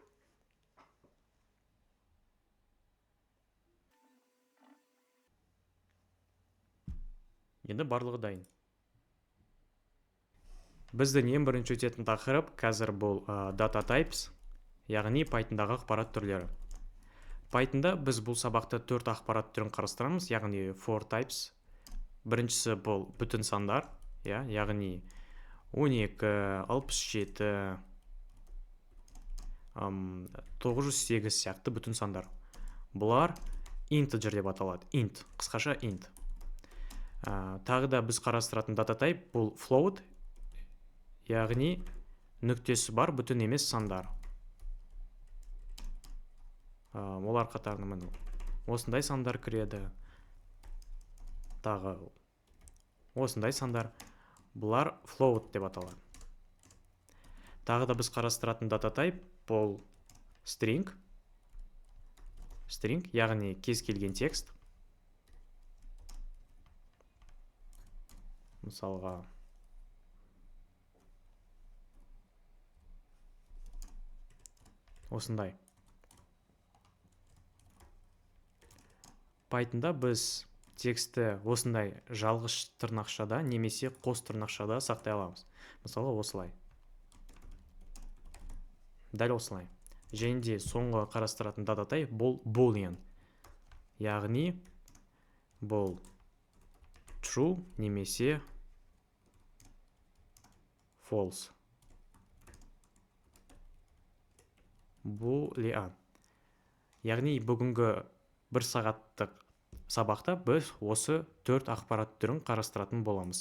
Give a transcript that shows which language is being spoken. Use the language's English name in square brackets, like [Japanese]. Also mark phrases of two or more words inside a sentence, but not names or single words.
[Kazakh] Енді барлығы дайын. Біздің ең бірінші өтетін тақырып қазір бұл [English] data types, [Kazakh] яғни Python'дағы ақпарат түрлері. Python'да біз бұл сабақта 4 ақпарат түрін қарастырамыз, яғни 4 types. Біріншісі бұл бүтін сандар, яғни 12, 67, 908 сияқты бүтін сандар. Бұлар integer деп аталады. Int, қысқаша int. Тағы да біз қарастыратын [English] data type [Kazakh] бұл float, яғни нүктесі бар бүтін емес сандар. Олар қатарына осындай сандар кіреді. Тағы осындай сандар. Бұлар float деп аталады. Тағы да біз қарастыратын [English] data type [Kazakh] бұл string. String, яғни кез келген текст. Мысалға осындай. Python'да біз тексті осындай жалғыз тырнақшада немесе қос тырнақшада сақтай аламыз. Мысалы осылай. Дәл осылай. Және де соңғы қарастыратын [English] data type [Kazakh] бұл boolean. Яғни бұл true немесе false. Boolean. Яғни бүгінгі 1 сағаттық сабақта біз осы 4 ақпарат түрін қарастыратын боламыз.